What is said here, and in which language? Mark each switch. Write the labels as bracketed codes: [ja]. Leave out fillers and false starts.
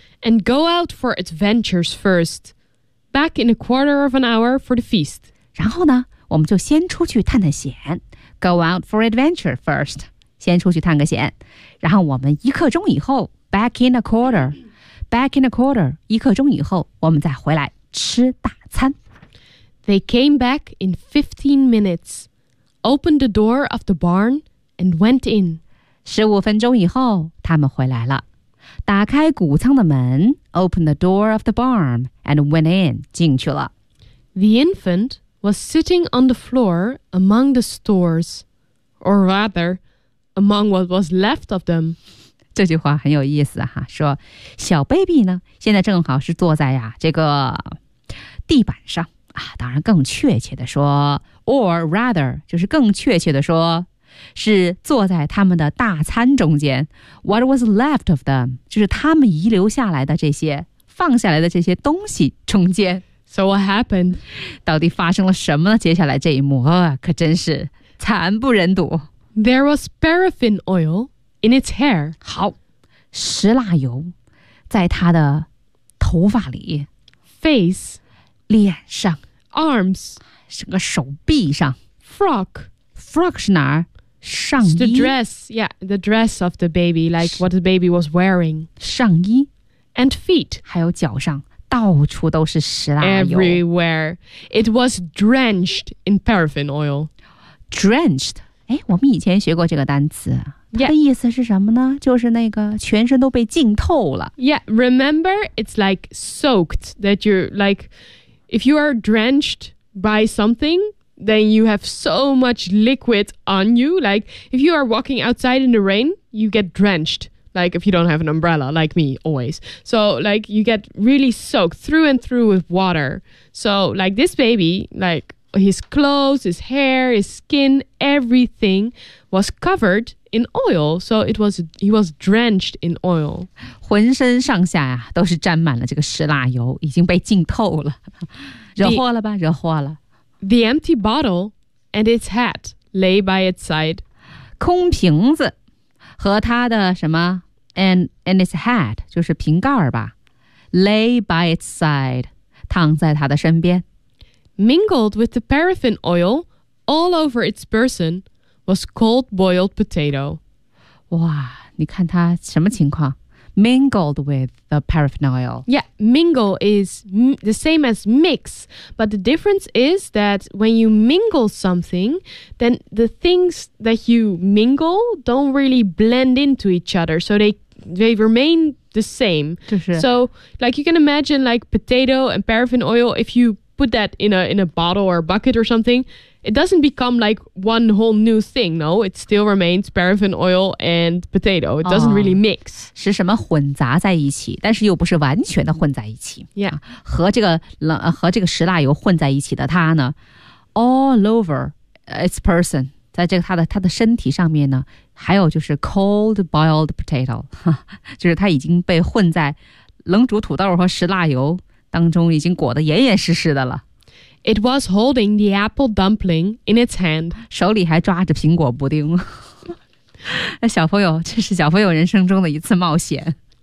[en] And go out for adventures first. Back in a quarter of an hour for the feast. [zh] 然后呢，我们就先出去探探险。 [en] Go out for adventure first. [zh] 先出去探个险。然后我们一刻钟以后 , [en] back in a quarter, [zh] 一刻钟以后我们再回来吃大餐。 [en] They came back in 15 minutes, opened the door of the barn, and went in. [zh] 15分钟以后他们回来了。打开谷仓的门 [en] opened the door of the barn and went in, [zh] 进去了。 [en] The infant was sitting on the floor among the stores, or rather, among what was left of them. [zh] 这句话很有意思哈，说小 baby 呢，现在正好是坐在呀这个地板上啊，当然更确切的说 [en] or rather, [zh] 就是更确切的说是坐在他们的大餐中间。 [en] What was left of them? [zh] 就是他们遗留下来的这些放下来的这些东西中间。 [en] So what happened? [zh] 到底发生了什么呢？接下来这一幕、可真是惨不忍睹。 [en] There was paraffin oil in its hair. [zh] 好，石蜡油在他的头发里。 [en] Face [zh] 脸上。 [en] Arms [zh] 整个手臂上。 [en] Frock [zh] 是哪儿？上衣。 [en] The dress, yeah, the dress of the baby, like what the baby was wearing. [zh] 上衣。 [en] And feet. [zh] 还有脚上，到处都是石蜡油。 [en] Everywhere. It was drenched in paraffin oil. Drenched. [zh] 我们以前学过这个单词。它的意思是什么呢？就是那个全身都被浸透了。 [en] Yeah, remember, it's like soaked, that you're like, if you are drenched by something,then you have so much liquid on you. Like, if you are walking outside in the rain, you get drenched. Like, if you don't have an umbrella, like me, always. So, like, you get really soaked through and through with water. So, like, this baby, like, his clothes, his hair, his skin, everything was covered in oil. So, he was drenched in oil. [zh] 浑身上下呀，都是沾满了这个石蜡油，已经被浸透了。惹祸了吧，惹祸了。 [en] The empty bottle and its hat lay by its side. [zh] 空瓶子和他的什么 [en] and its hat, [zh] 就是瓶盖吧 [en] lay by its side, [zh] 躺在他的身边。 [en] Mingled with the paraffin oil all over its person was cold boiled potato. [zh] 哇，你看他什么情况？ [en] mingled with the paraphernalia. Yeah, mingle is the same as mix, but the difference is that when you mingle something, then the things that you mingle don't really blend into each other, so they remain the same. So, like, you can imagine, like, potato and paraffin oil, if you put that in a bottle or a bucket or something, it doesn't become like one whole new thing, no? It still remains paraffin oil and potato. It doesn't really mix. [zh] 是什么混杂在一起，但是又不是完全的混在一起。 [en] Yeah. [zh] 和这个石蜡油混在一起的它呢， [en] all over its person. [zh] 在这个他的身体上面呢，还有就是 [en] cold boiled potato， [zh] 就是他已经被混在冷煮土豆和石蜡油当中，已经裹得严严实实的了。 [en] It was holding the apple dumpling in its hand， [zh] 手里还抓着苹果布丁。小朋友，这是小朋友人生中的一次冒险。